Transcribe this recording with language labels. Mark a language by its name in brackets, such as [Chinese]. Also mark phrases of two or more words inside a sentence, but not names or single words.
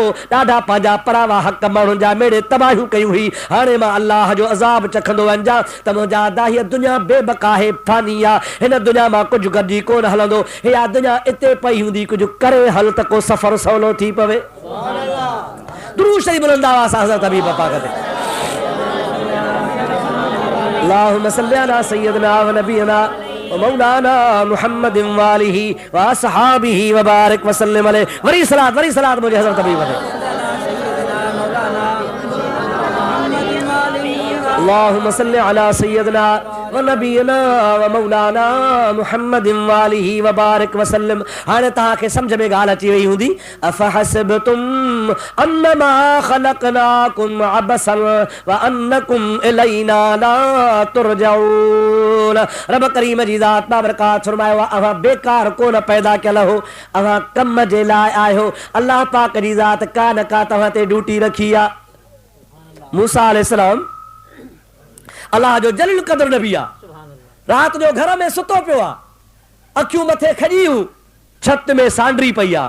[Sindhi] ॾाढा पंहिंजा परावा हक़ माण्हुनि जा मेड़े तबाहियूं कयूं हुई, हाणे मां अल्लाह जो अज़ाब चखंदो वञा त मुंहिंजा दाही दुनिया बेबका है, फानी आहे, हिन दुनिया मां कुझु गॾिजी कोन हलंदो। इहा दुनिया इते पई हूंदी, कुझु करे हल त को सफ़र सवलो थी पवे। दुरूद शरीफ बुलंद आवाज़ सां हज़रत हबीब पाक ते [Arabic] اللهم صل على سيدنا ونبينا ومولانا محمد وآله وأصحابه وبارك وسلم عليه. [Sindhi] वरी सलात मुझे हज़रत हबीब ते [Arabic] اللهم صل على سيدنا ونبينا ومولانا محمد وآله وبارك وسلم. [Sindhi] हाणे तव्हांखे सम्झ में ॻाल्हि अची वई हूंदी। [Arabic] أفحسبتم أنما خلقناكم عبثا وأنكم إلينا لا ترجعون. [Sindhi] रब करीम जी ज़ात बाबरकात फरमायो अव्हां बेकार कोन पैदा कयल हो, अव्हां कम जे लाइ आयो। अल्लाह पाक जी ज़ात का न का तव्हां ते ड्यूटी रखी आहे। मूसा अलैहिस्सलाम अल्लाह जो जलील क़दर नबी आहे, रात जो घर में सुतो पियो आहे, अखियूं मथे खॼियूं, छत में सांडरी पई आहे।